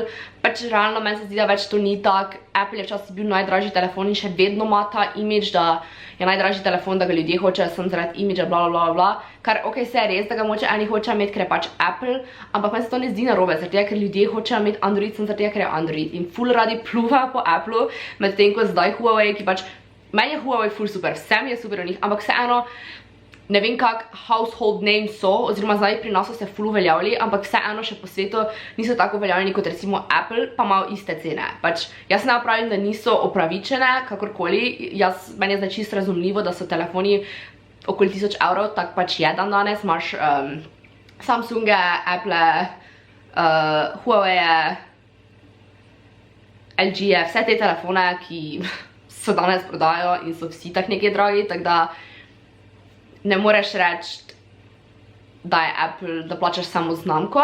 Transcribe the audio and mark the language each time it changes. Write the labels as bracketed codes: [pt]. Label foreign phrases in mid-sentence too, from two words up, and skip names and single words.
[sl] Pač realno meni se zdi, da več to ni tak. Apple je včasih bil najdražji telefon in še vedno ima ta imidž, da je najdražji telefon, da ga ljudje hočejo samo zaradi imidža, bla bla bla bla. Kar ok, se je res, da ga moče eni hočejo imeti, ker je pač Apple, ampak meni se to ne zdi narobe, zaradi tega, ker ljudje hočejo imeti Android, samo zaradi tega, ker je Android. In ful radi pluvajo po Appleu, medtem ko zdaj Huawei, ki pač, meni je Huawei ful super, vsem je super v njih, ampak vseeno, ne vem kak [en] household names [sl] so, oziroma zdaj pri nas so se ful uveljavili, ampak vseeno še po svetu niso tako uveljavljeni kot recimo Apple, pa imajo iste cene. Pač jaz ne pravim, da niso opravičene, kakorkoli, meni je zdaj čisto razumljivo, da so telefoni okoli 1000 evrov, tak pač je dan danes, imaš Samsunge, Apple, Huawei, LG-je, vse te telefone, ki so danes prodajo in so vsi tak nekaj dragi, tako da ne moreš reči, da je Apple, da plačaš samo znamko.